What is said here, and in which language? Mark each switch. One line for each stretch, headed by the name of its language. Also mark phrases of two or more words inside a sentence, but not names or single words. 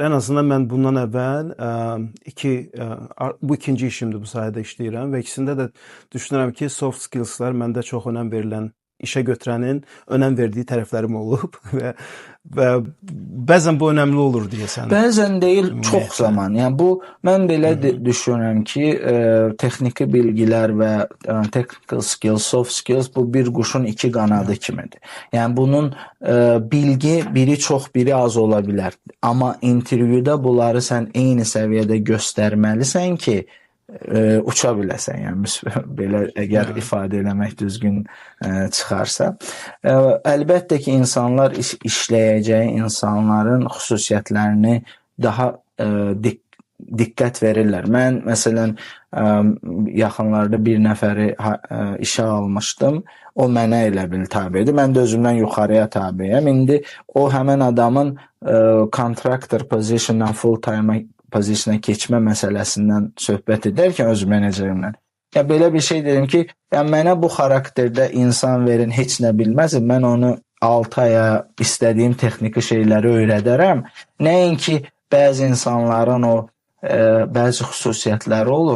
Azerbaijani: Ən azından mən bundan əvvəl bu ikinci işimdir, bu sahədə işləyirəm və ikisində də düşünürəm ki,
English: soft skillslar
Azerbaijani: məndə çox önəm verilən, işə götürənin önəm verdiyi tərəflərim olub və bəzən bu önəmli olur deyəsən. Bəzən deyil, çox zaman. Yəni bu mən belə düşünürəm ki, texniki bilgilər və
English: technical skills, soft skills
Azerbaijani: bu bir quşun iki qanadı kimidir. Yəni bunun bilgi biri çox, biri az ola bilər. Amma intervyuda bunları sən eyni səviyyədə göstərməlisən ki, uça biləsən, yəni belə əgər ifadə eləmək düzgün çıxarsa. Əlbəttə ki, insanlar işləyəcəyi insanların xüsusiyyətlərini daha diqqət verirlər. Mən məsələn yaxınlarda bir nəfəri işə almışdım. O mənə elə bil tabedir. Mən də özümdən yuxarıya tabeyəm. İndi o həmin adamın
English: contractor positiondan full time
Azerbaijani: pozisiyona keçmə məsələsindən söhbət edərkən öz menecerimlə. Ya belə bir şey dedim ki, ya mənə bu xarakterdə insan verin, heç nə bilməzim. Mən onu 6 aya istədiyim texniki şeyləri öyrədərəm. Nəinki bəzi insanların o bəzi xüsusiyyətləri olur.